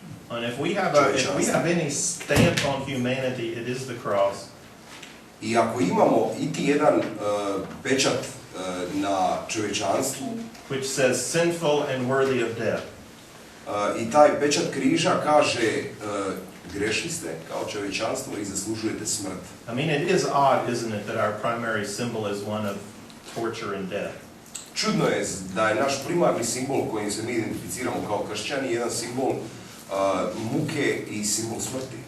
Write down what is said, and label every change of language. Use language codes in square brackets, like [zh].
[hr] And if we have any stamp on humanity, it is the cross. I ako imamo iti jedan pečat na čovječanstvu, [en] which says sinful and worthy of death. [hr] I taj pečat križa kaže grešni ste kao čovječanstvo i zaslužujete smrt. [en] I mean, it is odd, isn't it, that our primary symbol is one of torture and death. [hr] Čudno je da je naš primarni simbol kojim se mi identificiramo kao kršćani jedan simbol muke i simbol smrti.